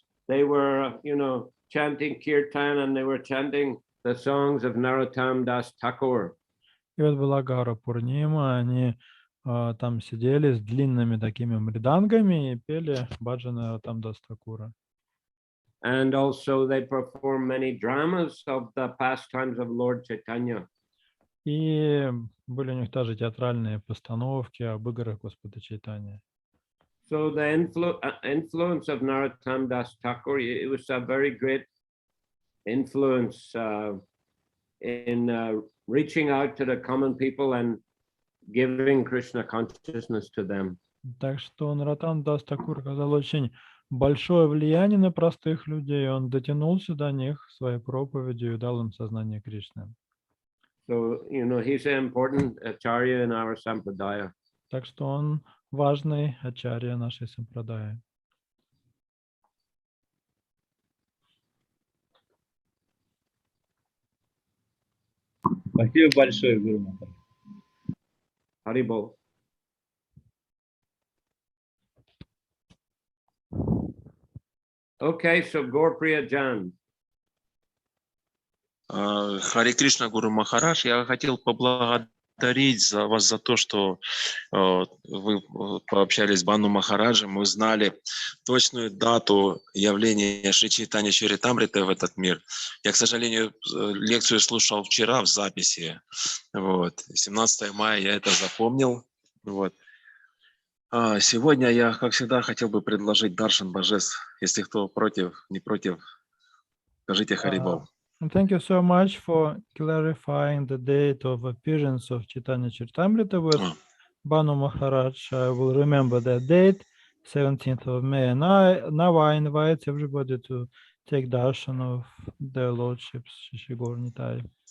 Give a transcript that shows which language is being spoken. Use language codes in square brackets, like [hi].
[en] They were, chanting kirtan, and they were chanting the songs of Narottam Das Thakur. [ru] И вот была Гаура Пурнима, они там сидели с длинными такими мридангами и пели баджаны там Дас Такура. [en] And also they performed many dramas of the pastimes of Lord Chaitanya. [ru] И были у них тоже театральные постановки об играх Господа Чайтаньи. [en] So the influence of Narottam Das Thakur, it was a very great influence in reaching out to the common people and giving Krishna consciousness to them. [ru] Так что Наротам Дас Такур оказал очень большое влияние на простых людей. Он дотянулся до них своей проповедью и дал им сознание Кришны. [en] So, he's an important acharya in our sampradaya. [ru] Так что он важный ачарья нашей сампрадаи. Спасибо большое, Гуру Махарадж. Haribol. [en] Okay, so Gaur-Priya Jan. [ru] Харе Кришна, Гуру Махарадж, я хотел поблагодарить вас за то, что вы пообщались с Бану Махараджем, мы узнали точную дату явления Шри Чайтаньи Чаритамриты в этот мир. Я, к сожалению, лекцию слушал вчера в записи. 17 мая я это запомнил. Сегодня я, как всегда, хотел бы предложить даршан божеств. Если кто против, не против, скажите Харибол. [en] Thank you so much for clarifying the date of appearance of Chaitanya Charitamrita with Banu Maharaj. I will remember that date, 17th of May. And now I invite everybody to take darshan of their lordships, Shri Gaur Nitai.